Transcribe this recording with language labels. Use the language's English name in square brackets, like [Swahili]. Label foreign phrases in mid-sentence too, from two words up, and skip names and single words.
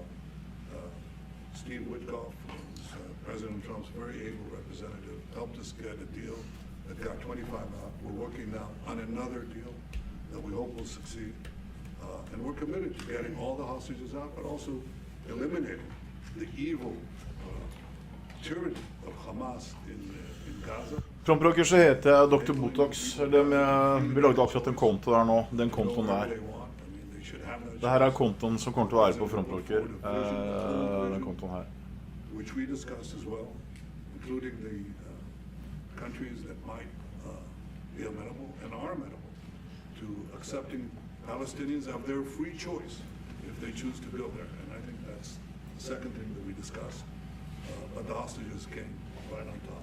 [English] Steve Witkoff, who's President Trump's very able representative, helped us get a deal that got 25 out. We're working now on another deal that we hope will succeed. And we're committed to getting all the hostages out, but also eliminating the evil tyranny of Hamas in Gaza. [Norwegian] Trump-rocker, så heter jeg Dr. Botox. Vi lagde akkurat en konto der nå, den kontoen der. Det her er kontoen som kommer til å være på Frontrocker, den kontoen her. [English] Which we discussed as well, including the countries that might be amenable and are amenable to accepting Palestinians of their free choice if they choose to go there. And I think that's the second thing that we discussed. But the hostages came right on top.